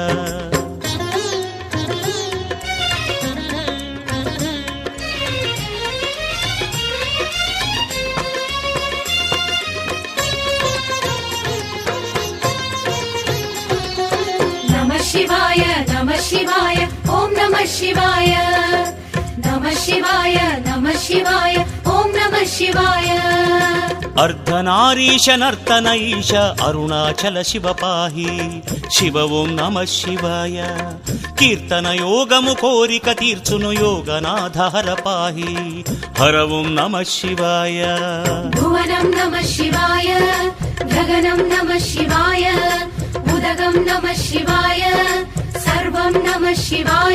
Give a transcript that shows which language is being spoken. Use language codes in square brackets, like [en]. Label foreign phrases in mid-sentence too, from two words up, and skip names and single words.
[sa] नमः शिवाय नमः शिवाय ॐ नमः शिवाय नमः शिवाय नमः शिवाय ॐ नमः शिवाय [te] అర్ధనారీశ నర్తన ఈశ అరుణాచల [sa] शिव पाहि शिव ॐ नम शिवाय [te] కీర్తన యోగము కోరిక తీర్చును యోగనాథ [sa] हर पाहि हर ॐ नम शिवाय भुवनं नम शिवाय गगनं नम शिवाय उदगं नम शिवाय सर्वं नम शिवाय